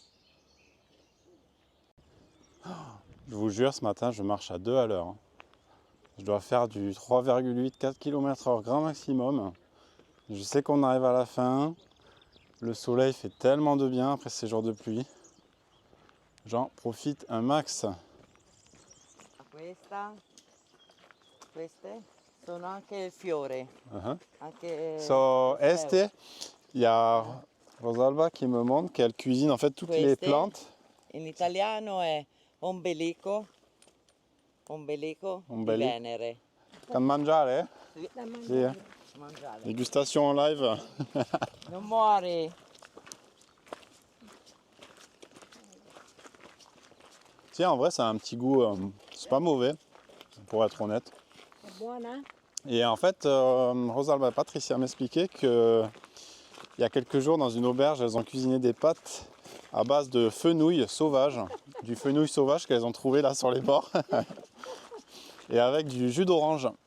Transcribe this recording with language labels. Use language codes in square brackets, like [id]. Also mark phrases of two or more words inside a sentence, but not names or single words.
[fr] Je vous jure, ce matin je marche à 2 à l'heure. Je dois faire du 3,8-4 km/h grand maximum. Je sais qu'on arrive à la fin. Le soleil fait tellement de bien après ces jours de pluie. J'en profite un max. [it] Queste sono anche il fiore. [fr] So, il y a Rosalba qui me montre qu'elle cuisine en fait toutes les plantes. [it] In italiano è ombelico di Venere. Can mangiare? Sì. Sì. Mangiare. [fr] Dégustation en live. [it] Non muori. [fr] Si, en vrai, ça a un petit goût, c'est pas mauvais, pour être honnête. Et en fait, Rosalba et Patricia m'expliquaient qu'il y a quelques jours, dans une auberge, elles ont cuisiné des pâtes à base de fenouil sauvage, du fenouil sauvage qu'elles ont trouvé là sur les bords, et avec du jus d'orange.